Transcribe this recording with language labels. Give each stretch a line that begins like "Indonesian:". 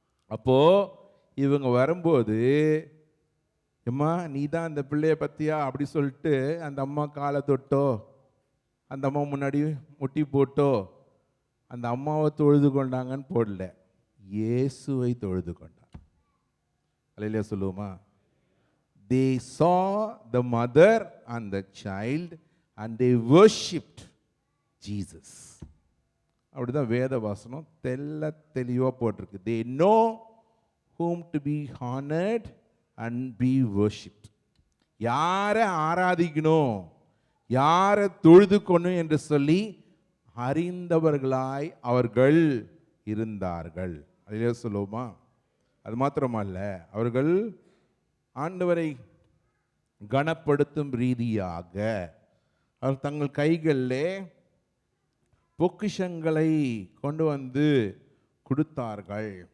Tamil: அப்போது இவங்க வரும்போது, அம்மா நீ தான் அந்த பிள்ளைய பற்றியா அப்படி சொல்லிட்டு அந்த அம்மா காலை தொட்டோ, அந்த அம்மா முன்னாடி முட்டி போட்டோ, அந்த அம்மாவை தொழுது கொண்டாங்கன்னு போடல, இயேசுவை தொழுது கொண்டாங்க. அல்லேலூயா சொல்லுவோமா?
English: They saw the mother and the child and they worshipped Jesus.
Tamil: அப்படிதான் வேத வாசனம் தெளிவாக போட்டிருக்கு.
English: They know whom to be honored and be worshipped.
Tamil: யாரை ஆராதிக்கணும், யாரை தொழுது கொள்ளணும் என்று சொல்லி அறிந்தவர்களாய் அவர்கள் இருந்தார்கள். அதிலே சொல்லுவோமா? அது மாத்திரமல்ல, அவர்கள் ஆண்டவரை கனப்படுத்தும் ரீதியாக அவர் தங்கள் கைகளிலே பொக்கிஷங்களை கொண்டு வந்து கொடுத்தார்கள்.